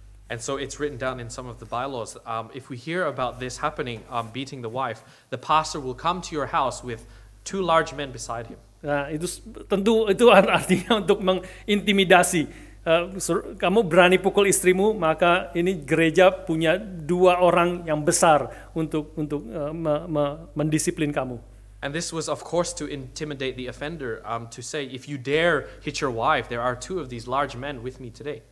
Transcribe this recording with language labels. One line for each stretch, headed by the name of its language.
English: And so it's written down in some of the bylaws. If we hear about this happening, beating the wife, the pastor will come to your house with 2 large men beside him.
Indonesian: Nah, itu tentu itu artinya untuk mengintimidasi. Kamu berani pukul istrimu, maka ini gereja punya 2 orang yang besar untuk mendisiplin kamu.
English: And this was of course to intimidate the offender, to say if you dare hit your wife, there are 2 of these large men with me today.